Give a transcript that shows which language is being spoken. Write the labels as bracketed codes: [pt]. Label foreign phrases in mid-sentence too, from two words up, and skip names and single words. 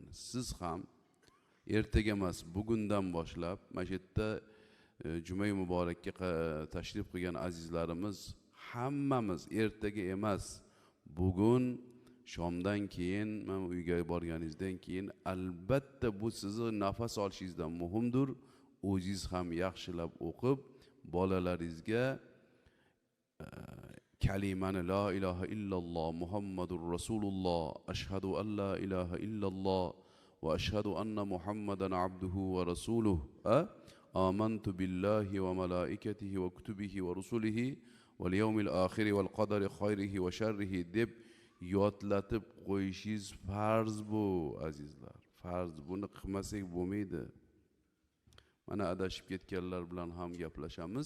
[uz] Siz ham ertaga emas, bugundan boshlab mana shu yerda Juma muborakka tashrif qilgan azizlarimiz hammamiz ertaga emas, bugun shomdan keyin, men uyga borganingizdan keyin albatta bu sizni nafas olishingizdan muhimdir. O'zingiz ham yaxshilab o'qib, bolalaringizga kalimani [ar] لا إله إلا الله محمد رسول الله, أشهد أن لا إله إلا الله وأشهد أن محمدا عبده ورسوله آمنت بالله وملائكته وكتبه ورسله واليوم الآخر والقدر خيره وشره [uz] deb yodlatib qo'yishingiz farz bu azizlar. Farz, buni qilmasak bo'lmaydi. Mana adashib ketganlar bilan ham gaplashamiz.